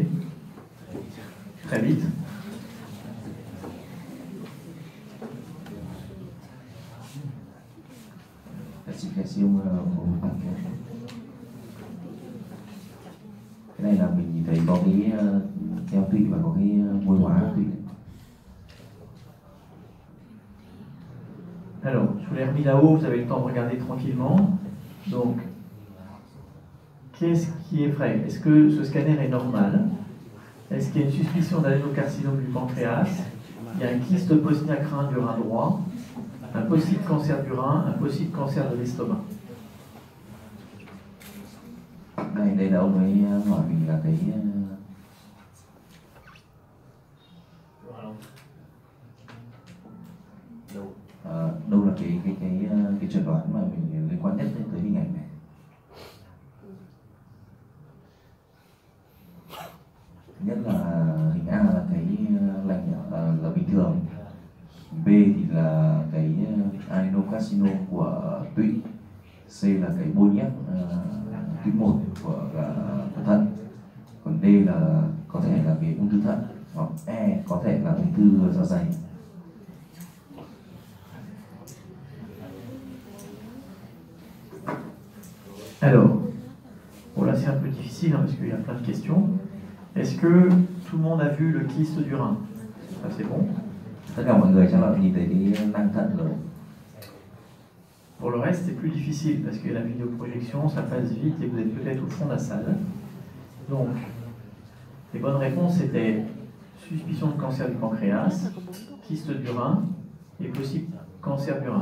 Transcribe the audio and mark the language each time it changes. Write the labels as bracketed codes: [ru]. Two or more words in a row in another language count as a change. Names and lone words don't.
[fr] Très vite. [vi] Cái này là mình nhìn thấy có cái eo tụy và có cái môi hóa tụy. [fr] Alors, je vous l'ai remis là-haut, vous avez le temps de regarder tranquillement. Donc, qu'est-ce qui est vrai? Est-ce que ce scanner est normal? Est-ce qu'il y a une suspicion d'adénocarcinome du pancréas? Il y a un kyste postnacrin du rein droit, un possible cancer du rein, un possible cancer de l'estomac. [vi] Đây là ông ấy hỏi mình là cái đâu là cái chẩn đoán mà mình liên quan nhất tới hình ảnh này. Nhất là hình A là cái lành là bình thường, B thì là cái adenocarcinoma của tụy, C là cái bôi nhét tuyến 1 của thận, còn D là có thể là cái ung thư thận, hoặc E có thể là ung thư dạ dày. [fr] Alors, bon là c'est un peu difficile hein, parce qu'il y a plein de questions. Est-ce que tout le monde a vu le kyste du rein? Ça c'est bon. [vi] Tất cả mọi người chắc là nhìn thấy cái nang thận rồi. [fr] Pour le reste, c'est plus difficile parce que la vidéoprojection, ça passe vite et vous êtes peut-être au fond de la salle. Donc, les bonnes réponses étaient suspicion de cancer du pancréas, kyste du rein et possible cancer du rein.